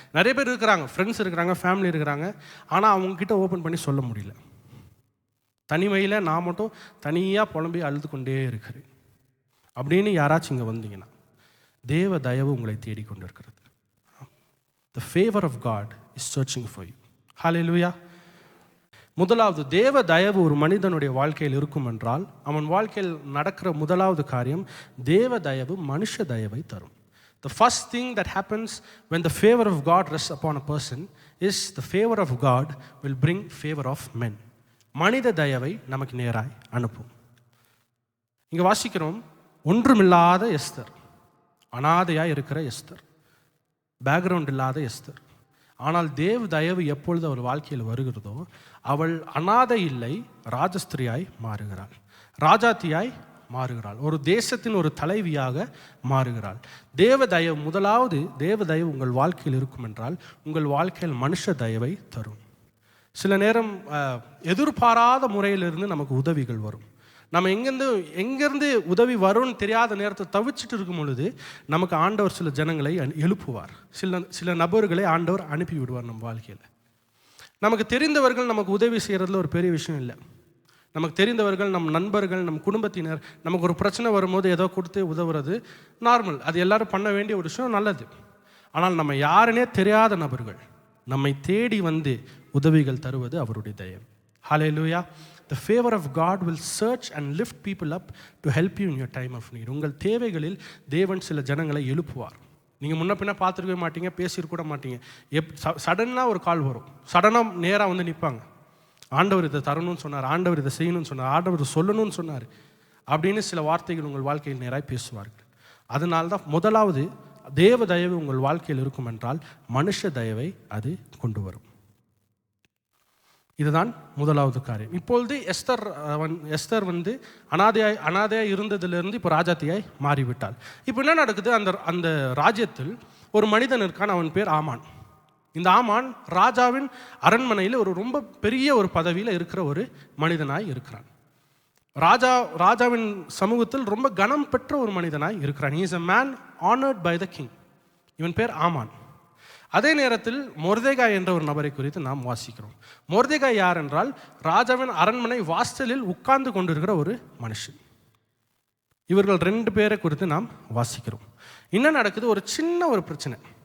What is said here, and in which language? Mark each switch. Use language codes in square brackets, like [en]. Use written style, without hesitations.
[ta] நிறைய பேர் இருக்கிறாங்க, ஃப்ரெண்ட்ஸ் இருக்கிறாங்க, ஃபேமிலி இருக்கிறாங்க. ஆனால் அவங்கக்கிட்ட ஓப்பன் பண்ணி சொல்ல முடியல. தனிமையில் நான் மட்டும் தனியாக புலம்பி அழுது கொண்டே இருக்கிறேன் அப்படின்னு யாராச்சும் இங்கே வந்தீங்கன்னா தேவ தயவு உங்களை தேடிக்கொண்டு இருக்கிறது. [en] The favor of God is searching for you. Hallelujah. [ta] முதலாவது, தேவ தயவு ஒரு மனிதனுடைய வாழ்க்கையில் இருக்கும் என்றால் அவன் வாழ்க்கையில் நடக்கிற முதலாவது காரியம் தேவ தயவு மனுஷ தயவை தரும். [en] The first thing that happens when the favor of God rests upon a person is the favor of God will bring favor of men. [ta] மனித தயவை நமக்கு நேராய் அனுப்பும். இங்கே வாசிக்கிறோம், ஒன்றுமில்லாத எஸ்தர், அனாதையாய் இருக்கிற எஸ்தர், பேக்ரவுண்ட் இல்லாத எஸ்தர். ஆனால் தேவ தயவு எப்பொழுது அவள் வாழ்க்கையில் வருகிறதோ அவள் அனாதை இல்லை, ராஜஸ்திரியாய் மாறுகிறாள், ராஜாத்தியாய் மாறுகிறாள், ஒரு தேசத்தின் ஒரு தலைவியாக மாறுகிறாள். தேவ தயவு, முதலாவது தேவ தயவு உங்கள் வாழ்க்கையில் இருக்கும் என்றால் உங்கள் வாழ்க்கையில் மனுஷ தயவை தரும். சில நேரம் எதிர்பாராத முறையிலிருந்து நமக்கு உதவிகள் வரும். நம்ம எங்கேருந்து உதவி வரும்னு தெரியாத நேரத்தை தவிச்சிட்டு இருக்கும் பொழுது நமக்கு ஆண்டவர் சில ஜனங்களை எழுப்புவார். சில நபர்களை ஆண்டவர் அனுப்பி விடுவார் நம்ம வாழ்க்கையில். நமக்கு தெரிந்தவர்கள் நமக்கு உதவி செய்கிறதுல ஒரு பெரிய விஷயம் இல்லை. நமக்கு தெரிந்தவர்கள், நம் நண்பர்கள், நம் குடும்பத்தினர் நமக்கு ஒரு பிரச்சனை வரும்போது ஏதோ கொடுத்து உதவுறது நார்மல், அது எல்லாரும் பண்ண வேண்டிய ஒரு விஷயம், நல்லது. ஆனால் நம்ம யாருன்னே தெரியாத நபர்கள் நம்மை தேடி வந்து உதவிகள் தருவது அவருடைய தயவு. ஹல்லேலூயா. [en] The favor of God will search and lift people up to help you in your time of need. [ta] உங்கள் தேவைகளில் தேவன் சில ஜனங்களை எழுப்புவார். நீங்கள் முன்ன பின்ன பார்த்துருக்கவே மாட்டீங்க, பேசியிருக்கூட மாட்டீங்க. சடனாக ஒரு கால் வரும், சடனாக நேராக வந்து நிற்பாங்க. ஆண்டவர் இதை தரணும்னு சொன்னார், ஆண்டவர் இதை செய்யணும்னு சொன்னார், ஆண்டவர் சொல்லணும்னு சொன்னார் அப்படின்னு சில வார்த்தைகள் உங்கள் வாழ்க்கையில் நேராக பேசுவார்கள். அதனால்தான் முதலாவது தேவ தயவு உங்கள் வாழ்க்கையில் இருக்கும் என்றால் மனுஷ தயவை அது கொண்டு வரும். இதுதான் முதலாவது காரியம். இப்பொழுது எஸ்தர் வந்து அனாதையாய் இருந்ததிலிருந்து இப்போ ராஜாத்தியாய் மாறிவிட்டாள். இப்போ என்ன நடக்குது? அந்த ராஜ்யத்தில் ஒரு மனிதன் இருக்கான், அவன் பேர் ஆமான். இந்த ஆமான் ராஜாவின் அரண்மனையில் ஒரு ரொம்ப பெரிய ஒரு பதவியில் இருக்கிற ஒரு மனிதனாய் இருக்கிறான். ராஜாவின் சமூகத்தில் ரொம்ப கனம் பெற்ற ஒரு மனிதனாய் இருக்கிறான். [en] He is a man honored by the king. [ta] இவன் பேர் ஆமான். அதே நேரத்தில் மொர்தெகாய் என்ற ஒரு நபரை குறித்து நாம் வாசிக்கிறோம். மொர்தெகாய் யார் என்றால் ராஜாவின் அரண்மனை வாசலில் உட்கார்ந்து கொண்டிருக்கிற ஒரு மனுஷன். இவர்கள் 2 பேரை குறித்து நாம் வாசிக்கிறோம். என்ன நடக்குது? ஒரு சின்ன ஒரு பிரச்சனை.